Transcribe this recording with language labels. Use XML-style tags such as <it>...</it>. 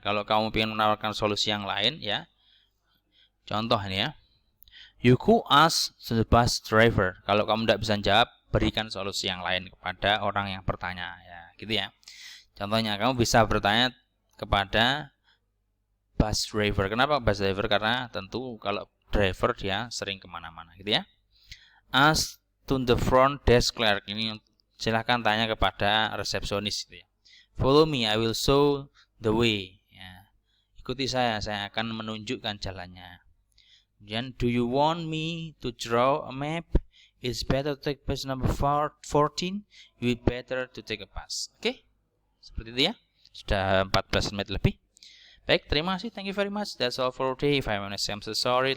<id>Kalau kamu ingin menawarkan solusi yang lain ya. Contoh ini ya.</id> <en>You could ask the bus driver.</en> <id>Kalau kamu tidak bisa jawab, berikan solusi yang lain kepada orang yang bertanya ya, gitu ya. Contohnya kamu bisa bertanya kepada bus driver. Kenapa bus driver? Karena tentu kalau driver dia sering kemana-mana, gitu ya.</id> <en>Ask to the front desk clerk.</en> <id>Ini silahkan tanya kepada resepsionis, gitu ya.</id> <en>Follow me, I will show the way. Ya.</en> <id>Ikuti saya akan menunjukkan jalannya.</id> <en>Kemudian, do you want me to draw a map? It's better to take bus number 14. You better to take a bus.</en> <id>Oke? Seperti itu ya. Sudah 14 menit lebih. Baik, terima kasih.</id> <en>Thank you very much. That's all for today. If I'm so sorry.</en>